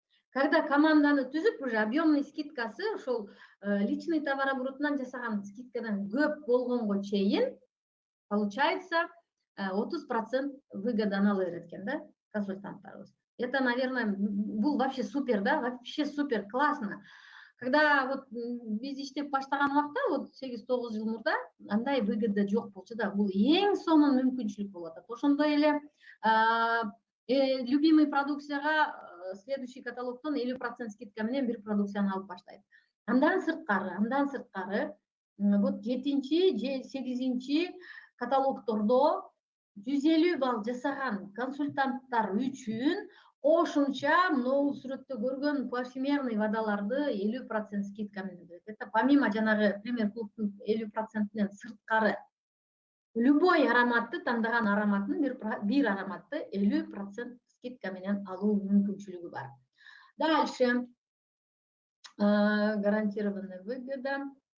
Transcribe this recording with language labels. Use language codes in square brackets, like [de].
[ky] Когда команданы түзүп, уже объемный скидкасы ошол личный товарооборотунан жасаган скидкадан көп болгонго чейин получается 30% выгоданы ала берет экен да консультанттарыбыз. [ru] Это, наверное, [ky] бул [ru] вообще супер, да, вообще супер, классно. [ky] Когда вот биз иштеп баштаган убакта, вот 8-9 жыл мурда андай выгода жок болчу да, бул эң сонун мүмкүнчүлүк болуп атат. Ошондой эле любимый продукцияга следующий каталогтон 50% скидка менен бир продукцияны алып баштайт. Андан сырткары, вот 7-8 каталогтордо 150 балл жасаган консультанттар үчүн кошумча могу сүрөттө көргөн парфюмерный водаларды 50% скидка менен берет. [ru] Это помимо [ky] жанагы премьер клубтун 50%-нен сырткары. Любой ароматты, тандаган ароматтын бир ароматты 50% скидка менен алуу мүмкүнчүлүгү бар. [ru] Дальше. Гарантированная выгода.